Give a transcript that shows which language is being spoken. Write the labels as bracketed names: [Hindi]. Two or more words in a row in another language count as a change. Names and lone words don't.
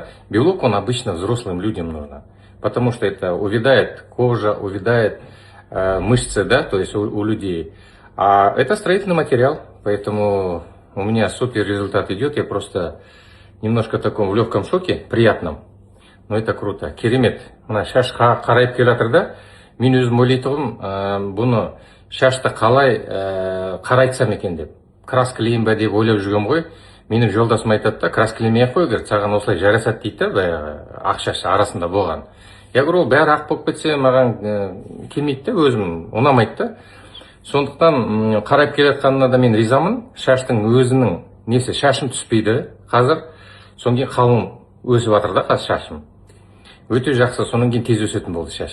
[Russian] Белок он обычно взрослым людям нужен. Потому что это увядает кожа, увядает мышцы, да, то есть у людей. А это строительный материал, поэтому у меня супер результат идет. Я просто немножко в таком в легком шоке, приятном. Но это круто. [Kazakh] Керемет. Мына шаш қарайып келе жатыр да. Мен өзім ойлайтұғым, бұны шашты қалай қарайтсам екен деп. Краскілейін бе деп ойлап жүргем ғой. Менің жолдасым айтады да, краскілемей ақ қой, саған осылай жарасады дейді да, баяғы ақ шаш арасында болған. [Russian] Я говорю, [Kazakh] ол бәрі ақ болып кетсе маған келмейді де, өзім ұнамайды да. Сондықтан қарайып келе жатқанына да мен ризамын. Шаштың өзінің несі, шашым түспейді қазір. Содан кейін қалың өсіп жатыр да қазір шашым. Өте жақсы, содан кейін тез өсетін болды шаш.